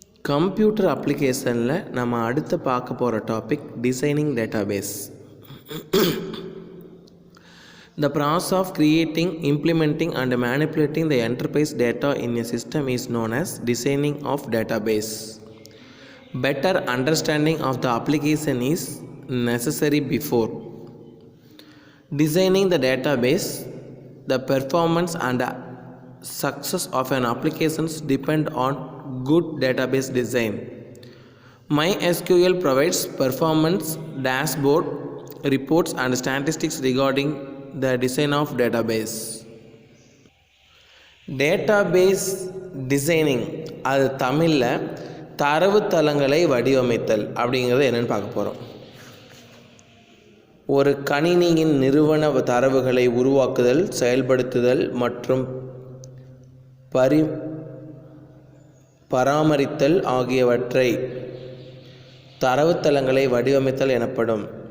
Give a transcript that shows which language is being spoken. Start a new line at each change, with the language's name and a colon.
Tamil: Computer அப்ளிகேஷனில் நம்ம அடுத்து பார்க்க போகிற topic designing database.
English: The process of creating, implementing and manipulating the enterprise data in a system is known as designing of database. Better understanding of the application is necessary before designing the database. The performance and success of an application depend on good database design. MySQL provides performance dashboard reports and statistics regarding the design of database.
Tamil: Database designing அது தமிழில் தரவுத்தளங்களை வடிவமைத்தல் அப்படிங்கிறது என்னென்னு பார்க்க போகிறோம். ஒரு கணினியின் நிறுவன தரவுகளை உருவாக்குதல், செயல்படுத்துதல் மற்றும் பராமரித்தல் ஆகியவற்றை தரவுத்தளங்களை வடிவமைத்தல் எனப்படும்.